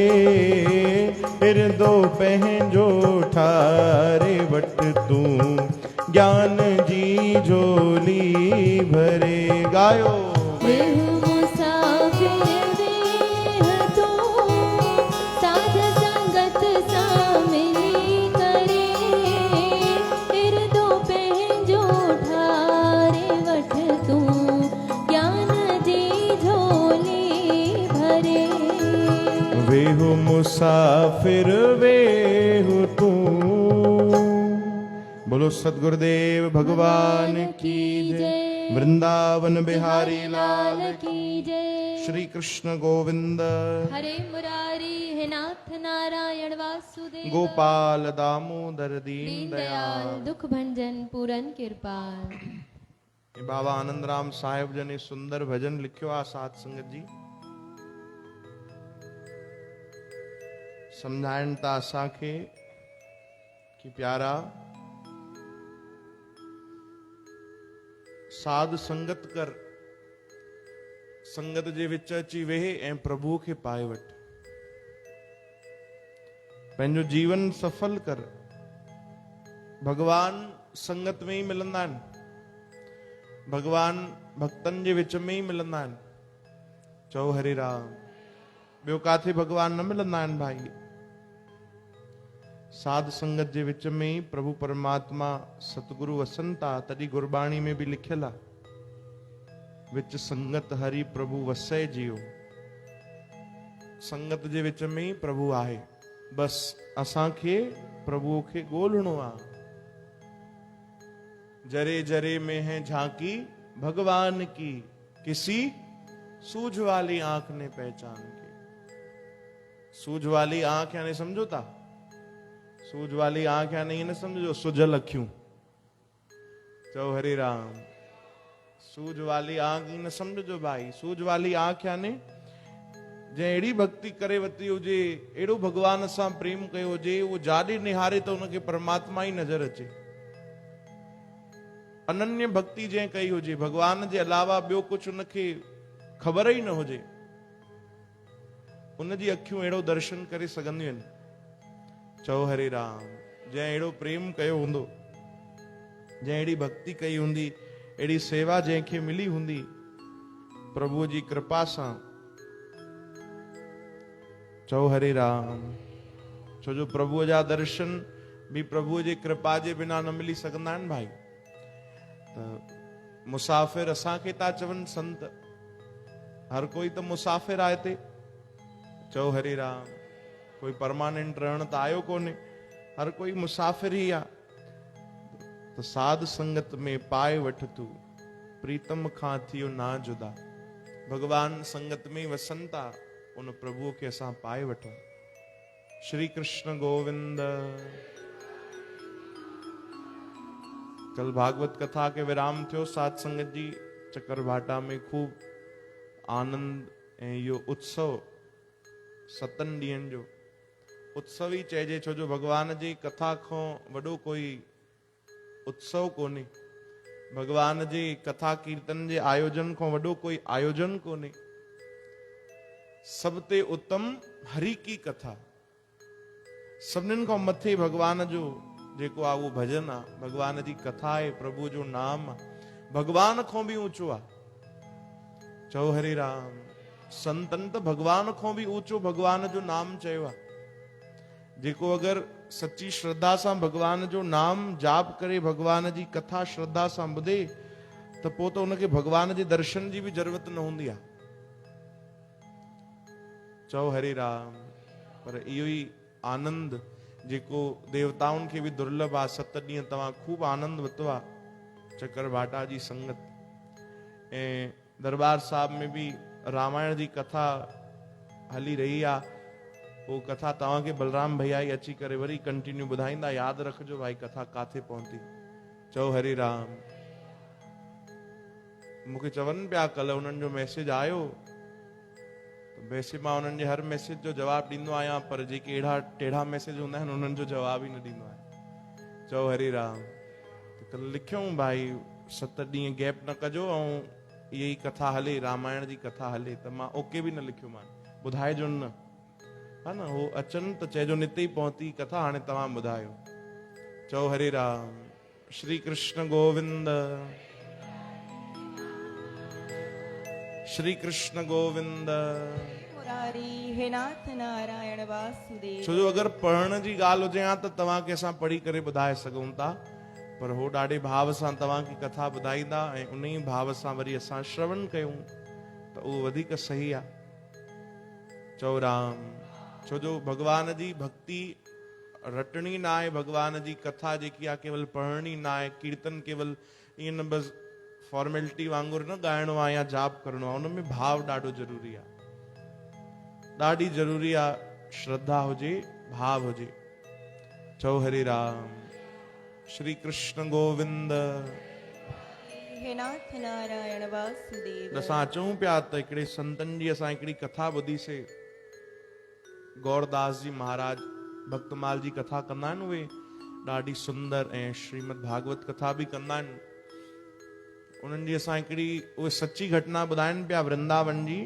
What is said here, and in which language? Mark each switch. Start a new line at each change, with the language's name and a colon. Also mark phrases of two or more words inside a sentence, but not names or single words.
Sindhi: हिरदो पंहिंजो ठारे वठ तू, ज्ञान जी झोली भरे। गायो वेहु मुसाफिर वेह तू, साध संगत सां मिली करे। इरदो पंहिंजो ठारे वठ तू, ज्ञान जी झोली भरे। वेहु मुसाफिर वेहु तू।
Hindi: बोलो सतगुरुदेव भगवान की जय। वृंदावन बिहारी लाल की जय। श्री कृष्ण गोविंद हरे मुरारी हे नाथ नारायण वासुदेव। गोपाल दामोदर दीन दीन दयाल। दयाल दुख भंजन पूरन कृपाल।
Sindhi: ये बाबा आनंद राम साहिब जन ने सुंदर भजन लिखियो आ साथ संगत जी। समझाइण था असांखे कि प्यारा साध संगत कर, संगत जे विच अची वेह ऐं प्रभु खे पाए वठ। पंहिंजो जीवन सफल कर। भगवान संगत में ही मिलंदा आहिनि। भगवान भक्तन जे विच में ही मिलंदा आहिनि। चओ हरे राम। ॿियो काथे भगवान न मिलंदा आहिनि भाई। साध संगत जे विच में ही प्रभु परमात्मा सतगुरु वसनि था। तॾहिं गुरबाणी में भी लिखियल आहे,
Punjabi: विच संगत हरि प्रभु वसै जियो।
Sindhi: संगत जे विच में ही प्रभु आहे। बस असांखे प्रभु खे ॻोल्हणो आहे।
Hindi: जरे जरे में है झांकी भगवान की, किसी सूझ वाली आंख ने पहचान की। सूझ वाली आंख
Sindhi: यानी समझो था,
Hindi: सूझ वाली आंख
Sindhi: यानी ये न समझो सुजल अखियूं। चओ हरे राम।
Hindi: सूझ वाली आंख
Sindhi: न समझो भाई।
Hindi: सूझ वाली आंख
Sindhi: यानी जे अहिड़ी भक्ति करे वती हुजे, अहिड़ो भगवान सां प्रेम कयो हुजे, वो जाॾे निहारे त उनखे परमात्मा ही नज़र अचे। अनन्य भक्ति जंहिं कई हुजे, भगवान जे अलावा ॿियो कुछ उनखे ख़बर ही न हुजे, उनजी अखियूं अहिड़ो दर्शन करे सघंदियूं आहिनि। चओ हरे राम। जंहिं अहिड़ो प्रेम कयो हूंदो, जंहिं अहिड़ी भक्ति कई हूंदी, अहिड़ी सेवा जंहिंखे मिली हूंदी प्रभु जी कृपा सां। चओ हरे राम। छो जो प्रभु जा दर्शन भी प्रभु जी कृपा जे बिना न मिली सघंदा आहिनि भाई। त मुसाफ़िर असांखे था चवनि संत, हर कोई त मुसाफ़िर आहे हिते। चओ हरे राम। कोई परमानेंट रहण त आयो कोन्हे, हर कोई मुसाफ़िर ही आहे। त साध संगत में पाए वठ तू, प्रीतम खां थियो ना जुदा। भगवान संगत में वसनि था, उन प्रभु खे असां पाए वठूं। श्री कृष्ण गोविंद। कल भागवत कथा के विराम थियो साध संगत जी। चकरभाटा में खूब आनंद ऐं इहो उत्सव 7 ॾींहंनि जो उत्सव ही चइजे। छो जो भगवान जी कथा खां वॾो कोई उत्सव कोन्हे। भगवान जे कथा कीर्तन जे आयोजन खां वॾो कोई आयोजन कोन्हे।
Hindi: सब ते उत्तम हरि की कथा।
Sindhi: सभिनीनि खां मथे भगवान जो जेको आहे उहो भजन आहे, भगवान जी कथा आहे, प्रभु जो नाम आहे, भगवान खां बि ऊंचो आहे। चओ हरे राम। संतन त भगवान खां बि ऊंचो भगवान जो नाम चयो आहे। जेको अगर सच्ची श्रद्धा सां भगवान जो नाम जाप करे, भगवान जी कथा श्रद्धा सां ॿुधे, त पोइ त उनखे भगवान जे दर्शन जी बि जरूरत न हूंदी आहे। चओ हरे राम। पर इहो ई आनंद जेको देवताउनि खे बि दुर्लभ आहे। 7 ॾींहं तव्हां खूब आनंद वरितो आहे चकर भाटा जी संगत। ऐं दरबार साहिब में बि रामायण जी कथा हली रही आहे। वो कथा तव्हांखे बलराम भैया ही अची करे वरी कंटिन्यू ॿुधाईंदा। यादि रखिजो भाई कथा काथे पहुती। चओ हरे राम। मूंखे चवनि पिया कल्ह उन्हनि जो मैसेज आयो, वैसे मां उन्हनि जे हर मैसेज जो जवाब ॾींदो आहियां, पर जेके अहिड़ा टेढ़ा मैसेज हूंदा आहिनि उन्हनि जो जवाब ई न ॾींदो आहियां। चओ हरे राम। त कल्ह लिखियऊं भाई 7 ॾींहं गैप न कजो ऐं इहे ई कथा हले, रामायण जी कथा हले। त मां ओके बि न लिखियो मान, ॿुधाइजो न, हा न। हो अचनि त चइजो निते ई पहुती कथा, हाणे तव्हां ॿुधायो। चओ हरे राम। श्री कृष्ण गोविंद, श्री कृष्ण गोविंद। मुरारी हे नाथ नारायण वासुदेव। छो जो अगर पढ़ण जी ॻाल्हि हुजे हा त तव्हांखे असां पढ़ी करे ॿुधाए सघूं था, पर हो ॾाढे भाव सां तव्हांखे कथा ॿुधाईंदा ऐं उन ई भाव सां वरी असां श्रवण कयूं त उहो वधीक सही आहे। चओ राम। छो जो भगवान जी भक्ति रटणी न आहे। भगवान जी कथा जेकी आहे केवल पढ़णी न आहे। कीर्तन केवल ईअं न बस फॉर्मेलिटी वांगुरु न ॻाइणो आहे या जाप करणो आहे। उनमें भाव ॾाढो ज़रूरी आहे, ॾाढी ज़रूरी आहे। श्रद्धा हुजे, भाव हुजे। चओ हरे राम। श्री कृष्ण गोविंद। हे नाथ नारायण वासुदेव। असां अचूं पिया त हिकिड़े संतन जी असां हिकिड़ी कथा ॿुधीसीं। गौरदास जी महाराज भक्तमाल जी कथा कंदा आहिनि। उहे ॾाढी सुंदर ऐं श्रीमद भागवत कथा बि कंदा आहिनि। उन्हनि जी असां हिकिड़ी उहे सची घटना ॿुधाइनि पिया वृंदावन जी।